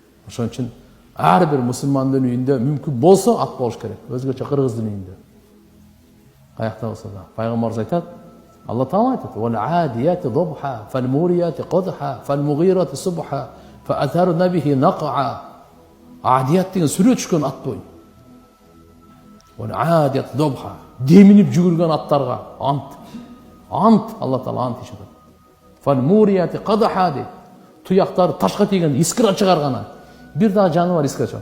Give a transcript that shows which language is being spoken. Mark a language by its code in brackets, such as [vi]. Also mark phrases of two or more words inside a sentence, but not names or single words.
[ky] Ошон үчүн ар бир мусулмандын үйүндө мүмкүн болсо ат болуш керек. Өзгөчө кыргыздын үйүндө. Каякта болсо да. Пайгамбарыбыз айтат, Алла Таала айтат: [ar] "والعاديات ضبحا فالموريات قدحا فالمغيرات صبحا, فأثرن به نقعا." [ky] Адият деген сүрө түшкөн ат бой. [ar] والعاديات ضبحا, [ky] деминип жүгүргөн аттарга ант. Ант, Алла Таала ант ишет. [ar] فالموريات قدحا [ky] дейт. Туяктары ташка тийген искра чыгарган. Бир дагы жаныбар искра чыгар.